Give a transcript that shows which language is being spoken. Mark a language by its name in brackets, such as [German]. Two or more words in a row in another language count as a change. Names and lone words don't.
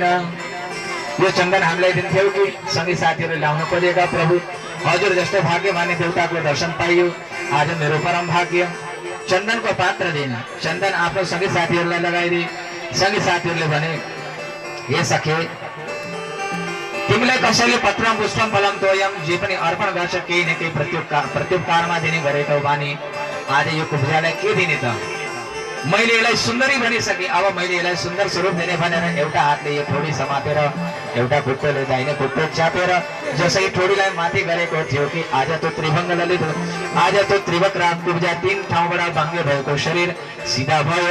[Nepali] यो चन्दन हामीलाई दिन्थ्यौ कि सँगै साथीहरू ल्याउनु परेका? प्रभु हजुर जस्तो भाग्यमानी देवताको दर्शन पाइयो, आज मेरो परम भाग्य। चन्दनको पात्र दिन, चन्दन आफ्नो सँगै साथीहरूलाई लगाइदिए। सँगै साथीहरूले भने, हे सखे तिमीलाई कसैले [Sanskrit] पत्रम पुष्पम फलम तोयम [Nepali] जे पनि अर्पण गर्छ, केही न केही प्रत्युपकारमा दिने गरेको बानी। आज यो कुब्जालाई के दिने त? मैले यसलाई सुन्दरी भनिसके, अब मैले यसलाई सुन्दर स्वरूप दिने भनेर एउटा हातले यो ठोडी समातेर, एउटा खुट्टोले दाहिने खुट्टो च्यापेर जसै ठोडीलाई माथि गरेको थियो कि आज त्यो त्रिभंग ललित, आज त्यो त्रिवक्रा कुब्जा 3 ठाउँबाट भाङ्गे भएको शरीर सिधा भयो।